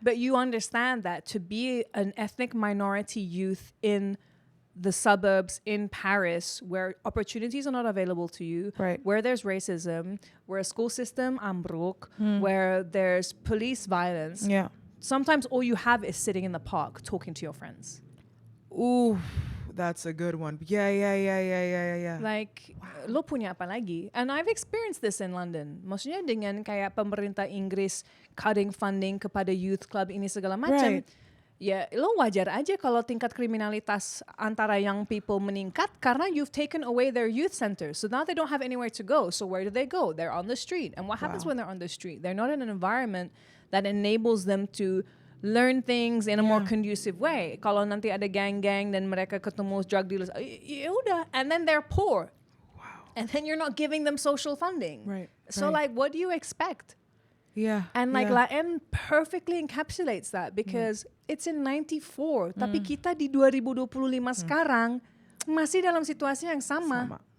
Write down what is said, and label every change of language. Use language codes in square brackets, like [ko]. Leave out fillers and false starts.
[en] But you understand that to be an ethnic minority youth in the suburbs in Paris where opportunities are not available to you, where there's racism, where a school system ambruk, where there's police violence. Yeah. Sometimes all you have is sitting in the park talking to your friends. Ooh, that's a good one. Yeah. [id] Like, lo punya apa lagi? [en] And I've experienced this in London. [id] Maksudnya dengan kayak pemerintah Inggris [en] cutting funding [id] kepada youth club ini segala macam. Ya, lo wajar aja kalau tingkat kriminalitas antara young people meningkat karena [en] you've taken away their youth centers. So now they don't have anywhere to go. So where do they go? They're on the street. And what happens when they're on the street? They're not in an environment that enables them to learn things in a more conducive way. [id] Kalau nanti ada gang-gang dan mereka ketemu drug dealers, yaudah. [en] And then they're poor. [id] Wow. [en] And then you're not giving them social funding. Right. So like, what do you expect? Yeah. And like Laen perfectly encapsulates that because it's in 94. [id] Tapi kita di 2025 sekarang masih dalam situasi yang sama.